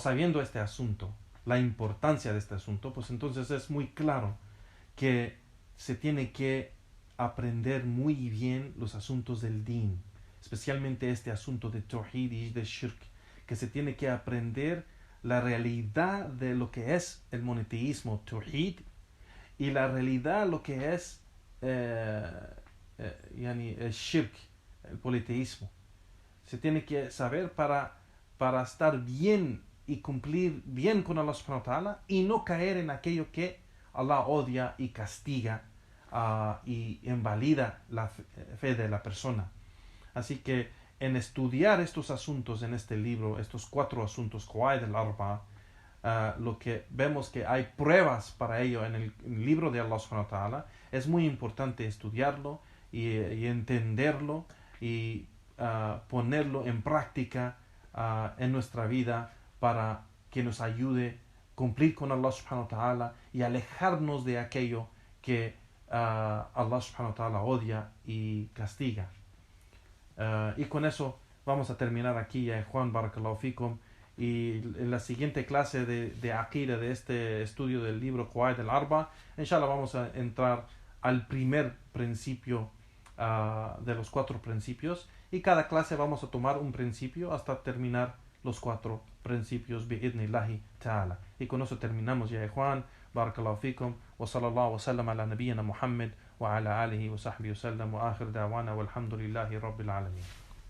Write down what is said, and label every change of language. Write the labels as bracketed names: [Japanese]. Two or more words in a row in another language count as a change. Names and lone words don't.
[Spanish] sabiendo este asunto, la importancia de este asunto, pues entonces es muy claro que se tiene que aprender muy bien los asuntos del din, especialmente este asunto de Tawhid y de Shirk, que se tiene que aprender la realidad de lo que es el monoteísmo, Tawhid, y la realidad lo que es el Shirk, el politeísmo. Se tiene que saber para estar bien y cumplir bien con Allah [Arabic] سبحانه وتعالى [Spanish] y no caer en aquello que Allah odia y castiga y invalida la fe de la persona. Así que en estudiar estos asuntos en este libro, estos 4 asuntos, Qawaid al-Arba, lo que vemos que hay pruebas para ello en el libro de Allah [Arabic] سبحانه وتعالى, [Spanish] es muy importante estudiarlo y entenderlo y ponerlo en práctica en nuestra vida para que nos ayude a cumplir con Allah [Arabic] سبحانه وتعالى [Spanish] y alejarnos de aquello que Allah [Arabic] سبحانه وتعالى [Spanish] odia y castiga. Y con eso vamos a terminar aquí, ya Juan, [Arabic] بارك الله فيكم. [Spanish] Y en la siguiente clase de Aqida, de este estudio del libro Qawaid al-Arba, inshallah vamos a entrar al primer principio de los 4 principios, y cada clase vamos a tomar un principio hasta terminar los 4 principios [Arabic] بإذن الله تعالى. [Spanish] Y con eso terminamos, ya Juan, [Arabic] بارك الله فيكم وصلى الله وسلم على نبينا محمد وعلى آله وصحبه وسلم وآخر دعوانا والحمد لله رب العالمين.